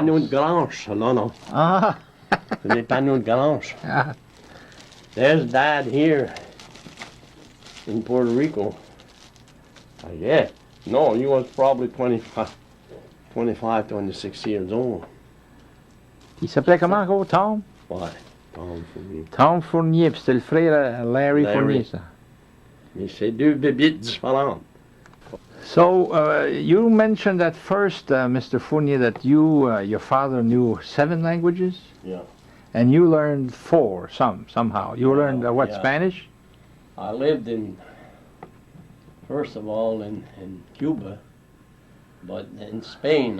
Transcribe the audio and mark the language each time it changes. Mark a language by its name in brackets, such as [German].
[French] panneaux de grange. Non. Ah. Les panneaux de grange. Ah. [English] There's Dad here in Puerto Rico. Yeah. No, he was probably 25, 26 years old. [French] Il s'appelait comment encore, Tom? Ouais, Tom Fournier. Tom Fournier, puis c'était le frère à Larry Fournier, ça. Mais c'est deux bébites différentes. [English] So, you mentioned at first, Mr. Fournier, that your father knew 7 languages? Yeah. And you learned 4, somehow. You learned, yeah. Spanish? I lived first of all, in Cuba, but in Spain.